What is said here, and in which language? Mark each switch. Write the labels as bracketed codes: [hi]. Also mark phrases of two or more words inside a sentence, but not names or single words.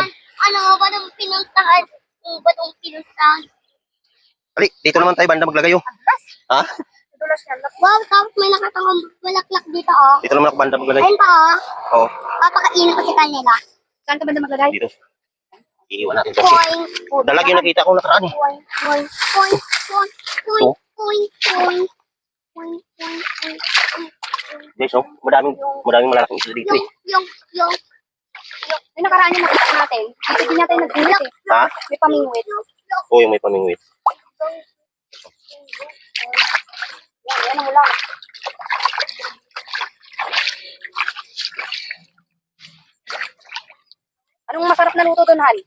[tl] Ano ba itong pinuntahan? Ano ba itong pinuntahan? Ali, dito naman tayo, banda maglagay, oh. Ha? Dulas yan. Wow, tapos may nakatang bulaklak dito, oh. Dito naman ako banda maglagay. Ayun pa, oh. Oo, Papakainin ko sa kanila. Saan ka ba na maglagay? dito. Iiwan natin ito. Poing, Dalag yung nakita ko nakaraan eh. poing, poing, poing, poing, poing, poing, poing, poing, poing, poing. Guys, oh, madaming malaking isda dito eh. Yung. May nakaraan yung nakita natin. Hindi natin nag-ulit eh. Ha? May pamingwit. Oo, yung may pamingwit. Yan ang ulam. Anong masarap na luto doon, Hal?